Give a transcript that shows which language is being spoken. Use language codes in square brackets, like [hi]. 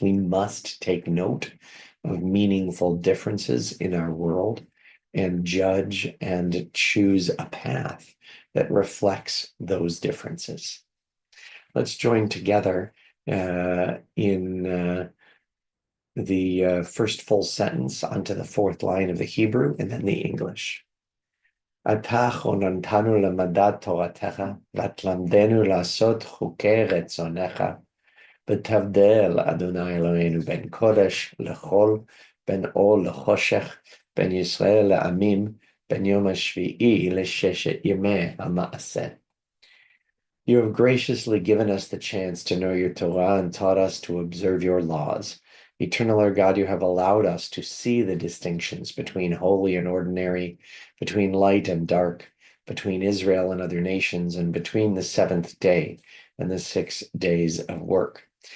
[en] We must take note of meaningful differences in our world and judge and choose a path that reflects those differences. Let's join together in the first full sentence onto the fourth line of the Hebrew and then the English. [he] אתה חוננתנו למדע תורתך, ותלמדנו לעשות חוקי רצונך, ותבדל אדוני אלוהינו בין קודש לחול, בין אור לחושך, בין ישראל לעמים, בין יום השביעי לששת ימי המעשה. [en] You have graciously given us the chance to know your Torah and taught us to observe your laws. Eternal our God, you have allowed us to see the distinctions between holy and ordinary, between light and dark, between Israel and other nations, and between the seventh day and the 6 days of work.